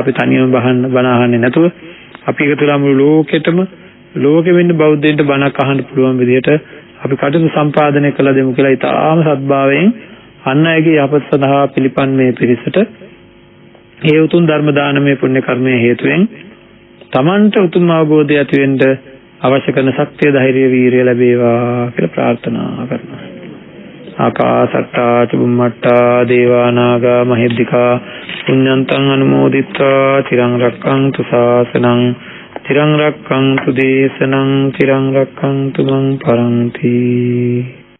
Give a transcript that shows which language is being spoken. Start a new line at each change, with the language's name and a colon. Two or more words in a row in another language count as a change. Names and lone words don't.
Sinhala: අපි තනියම බණ අහන්නේ නැතුව අපි එකතු වෙලා මුළු ලෝකෙටම ලෝකෙ වෙන්න බෞද්ධයන්ට බණක් අහන්න පුළුවන් විදිහට අපි කටයුතු සම්පාදනය කළ දෙමු කියලා ඉතාම සත්භාවයෙන් අන් අයගේ යහපත සඳහා පිළිපන් මේ පිරිසට ඒ උතුම් ධර්ම දානමය පුණ්‍ය කර්මයේ හේතුවෙන් Tamanට උතුම් අවබෝධය ඇති වෙන්න අවශ්‍ය කරන ශක්තිය ධෛර්යය වීරිය ලැබේවා කියලා ප්‍රාර්ථනා කරනවා.
Pali: ආකාසට්ටා චුම්මට්ටා දේවා නාග මහිද්దికා පුඤ්ඤන්තං අනුමෝදිත්වා චිරං රක්ඛන්තු ශාසනං චිරං රක්ඛන්තු දේශනං චිරං රක්ඛන්තු මං පරන්ති.